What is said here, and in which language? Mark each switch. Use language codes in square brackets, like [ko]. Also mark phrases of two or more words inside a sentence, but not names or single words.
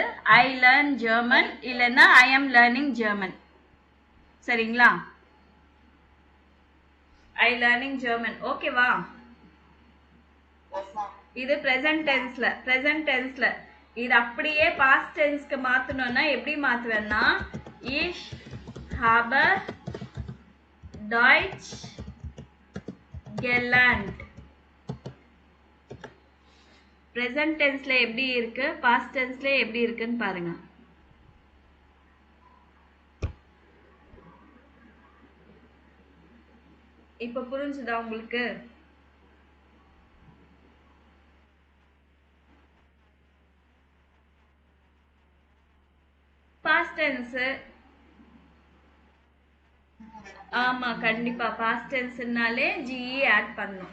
[en] I learn German, இல்லைன்னா I am learning German. சரிங்களா? I learning German. ஓகேவா? [ta] இது [en] present tense. [ta] இது அப்படியே [en] past tense [ta] மாத்தணும்னா எப்படி மாத்துவேன்னா, [de] ich habe Deutsch gelernt. [en] present tenseல [ta] எப்படி இருக்கு, [en] past tenseல [ta] எப்படி இருக்குன்னு பாருங்க. இப்ப புரிஞ்சுதா உங்களுக்கு? [en] past tense [ta] ஆமா கண்டிப்பா [en] past tenseனாலே [ta] GE ஆட் பண்ணணும்.